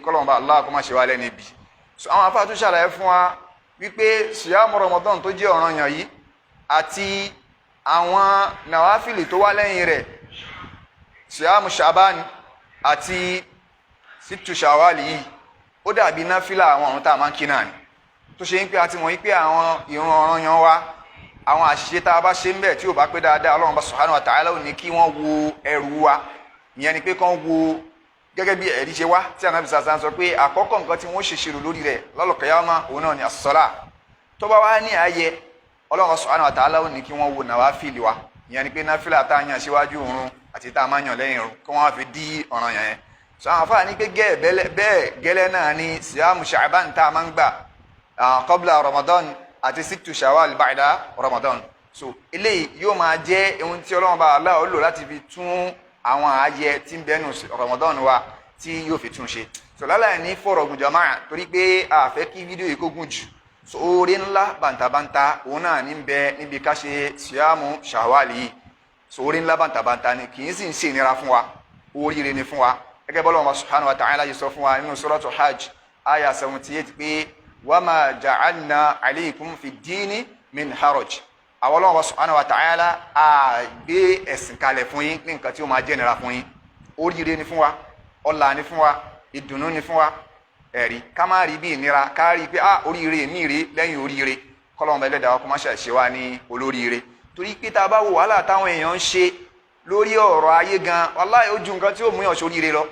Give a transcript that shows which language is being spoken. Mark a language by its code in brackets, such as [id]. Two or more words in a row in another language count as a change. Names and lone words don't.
[yo] Kọ́lọ́run bá Allah kó má ṣe wá lẹ́ni ibi. So àwọn afá tó ṣàlàyé fún wa wípé siyamu Ramadan tó jẹ́ ọ̀ranyàn yìí àti àwọn nàwáfìlì tó wá lẹ́yìn rẹ̀, siyamu Sha'ban àti sittu Shawwal yìí, ó dàbí náfìlà àwọn ọ̀run tá a máa ń kí náà ni, tó ṣe ń pé àti mọ̀ wípé àwọn ìrun ọ̀ranyàn wa, àwọn àṣìṣe tá a bá ṣe ń bẹ̀ tí ò bá pé dáadáa, Ọlọ́run bá [ar] سبحانه وتعالى [yo] ò ní kí wọ́n wo ẹrù wa. Ìyẹn ni pé kán wo gẹ́gẹ́ bí ẹ̀rí ṣe wá tí Ànábì [ar] صلى الله عليه وسلم [yo] sọ pé àkọ́kọ́ nǹkan tí wọ́n ṣèṣirò lórí rẹ̀ lọ́lọ́kẹ́yàmá òun náà ni as-salah. Tó bá wá ní ààyè, Ọlọ́run [ar] سبحانه وتعالى [yo] ò ní kí wọ́n wo nàwáfìlì wa. Ìyẹn ni pé náfìlà tá a yàn síwájú òun àti tá a máa yàn lẹ́yìn òun kí wọ́n fi dí ọ̀ranyàn yẹn. So àwọn afáà ní pé bẹ́ẹ̀ gẹ́lẹ́ náà ni siyamu Sha'ban tá a máa ń gbà qabla Ramadan àti sittu Shawwal ba'da Ramadan. So eléyìí yóò máa jẹ́ ohun tí Ọlọ́run bá Allah ó lò láti fi tún àwọn ààyè tí ń bẹnu Ramadan wa tí yóò fi tún ṣe. So láláì ní fọ̀rọ̀ gùn jàmáà torí pé a fẹ́ kí fídíò yìí kó gùn jù. So oore ńlá bàǹtàbàǹtà òun náà ní bẹ níbi ká ṣe siyamu Shawwal yìí. So oore ńlá bàǹtàbàǹtà ni kì í sì ń ṣe ìnira fún wa, oríire ni fún wa. Gẹ́gẹ́ bọ́lá Ọlọ́run [ar] سبحانه وتعالى [yo] yìí sọ fún wa nínú suratu Hajj aya 78 pé [ar] وما جعلنا عليكم في الدين من حرج. [yo] àwọn Ọlọ́run [ar] سبحانه وتعالى [yo] a gbé ẹ̀sìn kalẹ̀ fún yín ní nǹkan tí ó máa jẹ́ nira fún yín. Oríire ni fún wa, ọlá ni fún wa, ìdùnnú ni fún wa. Ẹ̀rí ká má rí bí ìnira, ká rí pé oríire mi rèé lẹ́yìn oríire. Kọ́lọ́run Ẹlẹ́dàá wa kó má ṣe wá ní olóríire. Torí pé tá a bá wo wàhálà táwọn èèyàn ń ṣe lórí ọ̀rọ̀ ayé gan, wàláhì ó ju nǹkan tí ó mú yàn sóríire lọ.